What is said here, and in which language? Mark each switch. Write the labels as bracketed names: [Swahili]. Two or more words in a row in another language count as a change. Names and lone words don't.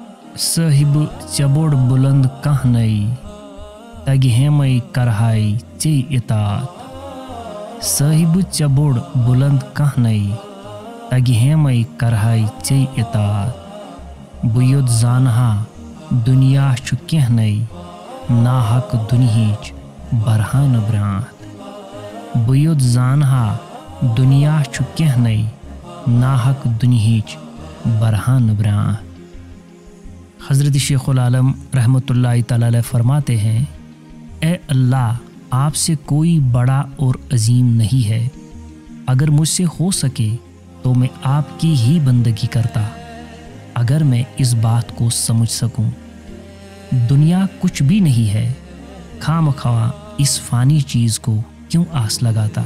[Kashmiri] صاحب چبوڑ بلند کانٛہہ نئی تگہِ ہیمے کرہاے ژے اطاعت صاحب چبوڑ بلند کانٛہہ نئی تگہِ ہیمے کرہاے ژے اطاعت بہٕ یوٚت زانہا دُنیا چھُ کینٛہہ نئی ناحق دُنہِچ برہا نہٕ برٛانٛتھ بہٕ یوٚت زانہا دُنیا چھُ کینٛہہ نئی ناحق دُنہِچ برہا نہٕ برٛانٛتھ۔ [Urdu] حضرت شیخ العالم [Arabic] رحمۃ اللہ تعالیٰ علیہ [Urdu] فرماتے ہیں، اے اللہ آپ سے کوئی بڑا اور عظیم نہیں ہے، اگر مجھ سے ہو سکے تو میں آپ کی ہی بندگی کرتا اگر میں اس بات کو سمجھ سکوں۔ دنیا کچھ بھی نہیں ہے، خواہ مخواہ اس فانی چیز کو کیوں آس لگاتا۔